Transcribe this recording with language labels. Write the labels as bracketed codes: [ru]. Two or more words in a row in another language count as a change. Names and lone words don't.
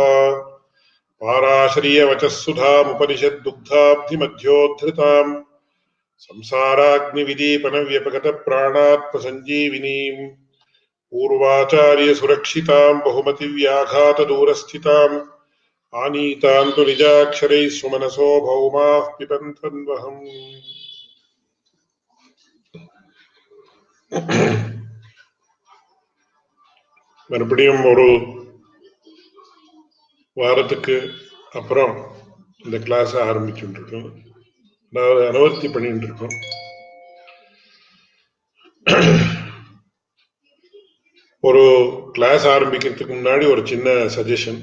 [sa] पाराश्रियवचः सुधामुपनिषद्दुग्धाब्धिमध्योद्धृताम् संसाराग्निविदीपनव्यपगतप्राणात्मसञ्जीविनीम् पूर्वाचार्यसुरक्षिताम् बहुमतिव्याघातदूरस्थिताम् आनीताम् तु निजाक्षरैः सुमनसो भौमाः पिबन्त्वन्वहम्। [ta] மறுபடியும் ஒரு வாரத்துக்கு அப்புறம் இந்த கிளாஸ் ஆரம்பிச்சுட்டு இருக்கோம். அதாவது அனுவர்த்தி பண்ணிட்டு இருக்கோம். ஒரு கிளாஸ் ஆரம்பிக்கிறதுக்கு முன்னாடி ஒரு சின்ன சஜஷன்.